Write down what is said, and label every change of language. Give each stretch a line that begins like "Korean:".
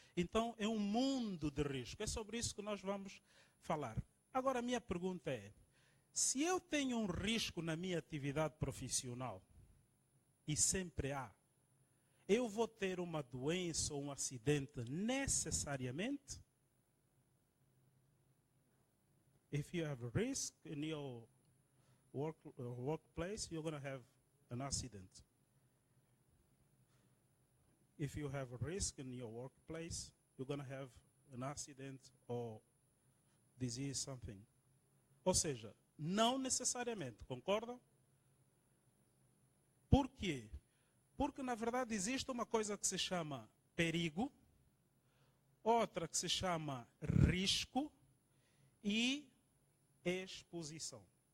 Portuguese: Então é um mundo de risco. É sobre isso que nós vamos falar. Agora a minha pergunta é, se eu tenho um risco na minha atividade profissional, e sempre há, eu vou ter uma doença ou um acidente necessariamente?
English: If you have a risk in your workplace, you're going to have an accident. If you have a risk in your workplace, you're going to have an accident or disease, something.
Portuguese: Ou seja, não necessariamente, concordam? Por quê? Porque, na verdade, existe uma coisa que se chama perigo, outra que se chama risco e exposição.